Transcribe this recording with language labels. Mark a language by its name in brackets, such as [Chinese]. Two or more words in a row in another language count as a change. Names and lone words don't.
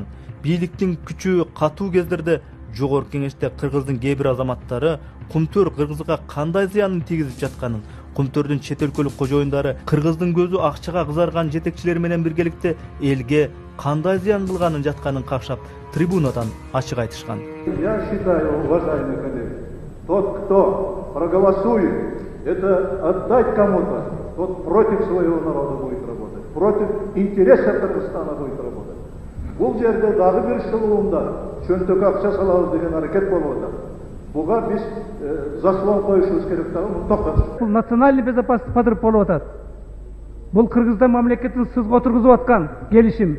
[Kyrgyz] Бийликтин күчү катуу кездерде Жогорку Кеңеште Кыргыздын кээ бир азаматтары Кумтөр Кыргызга кандай зыянын тийгизип жатканын, Кумтөрдүн чет өлкөлүк кожоюндары Кыргыздын көзү акчага кызарган жетекчилер менен биргеликте элге кандай зыян кылганын жатканын какшап, трибунадан ачык айтышкан. [Russian] Я считаю, уважаемые коллеги, тот, кто проголосует, это отдать кому-то, тот против своего народа будет работать. против интереса Кыргызстана койдурулду. [Kyrgyz] Бул жерде дагы бир шылуунда чөнтөк акча салабыз деген аракет болуп атат. Буга биз заслон коюшубуз керек дагы токтотуш. Бул [Russian] национальный безопасность подрыв [Kyrgyz] болуп атат. Бул Кыргызстан мамлекетин сызга отургузуп аткан келишим.